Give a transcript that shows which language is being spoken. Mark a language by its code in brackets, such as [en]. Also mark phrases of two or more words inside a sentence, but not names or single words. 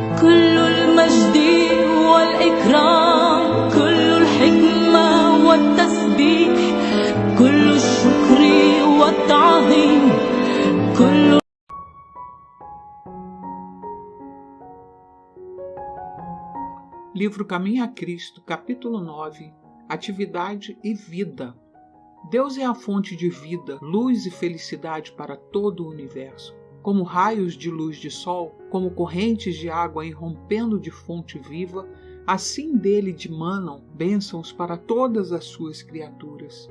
[ar] كل المجد والإكرام كل الحكمة والتسبيح كل الشكر والتعظيم كل. [pt] Livro Caminho a Cristo, capítulo 9. Atividade e vida. Deus é a fonte de vida, luz e felicidade para todo o universo. Como raios de luz de sol, como correntes de água irrompendo de fonte viva, assim dele dimanam bênçãos para todas as suas criaturas.